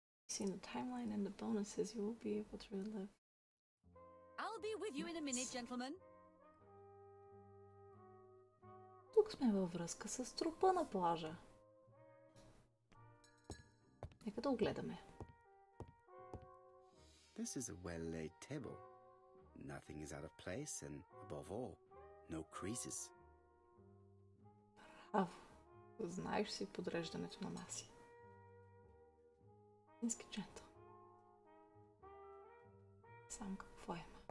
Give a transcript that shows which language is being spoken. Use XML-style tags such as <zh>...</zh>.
<en>See the timeline and the bonuses you will be able to relive. I'll be with you in a minute, gentlemen.</en> <bg>Тук сме във връзка с трупа на плажа. Нека да огледаме.</bg> <en>This is a well-laid table. Nothing is out of place and, above all, no creases.</en> <bg>Знаеш си подреждането на маси. Истински джентъл. Сам какво има.</bg>